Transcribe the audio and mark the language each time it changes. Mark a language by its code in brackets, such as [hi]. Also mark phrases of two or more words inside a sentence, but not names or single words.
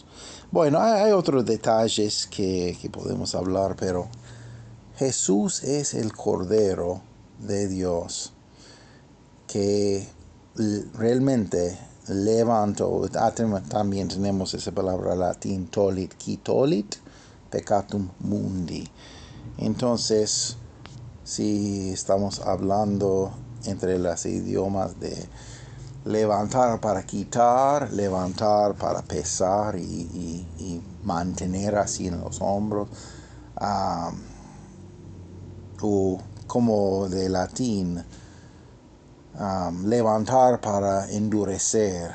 [es] Bueno, hay otros detalles que podemos hablar, pero Jesús es el Cordero de Dios que realmente levantó. También tenemos esa palabra latín [la] tolit, qui tolit, peccatum mundi. [es] Entonces, si estamos hablando entre los idiomas de levantar para quitar, levantar para pesar y mantener así en los hombros, o como de latín, levantar para endurecer.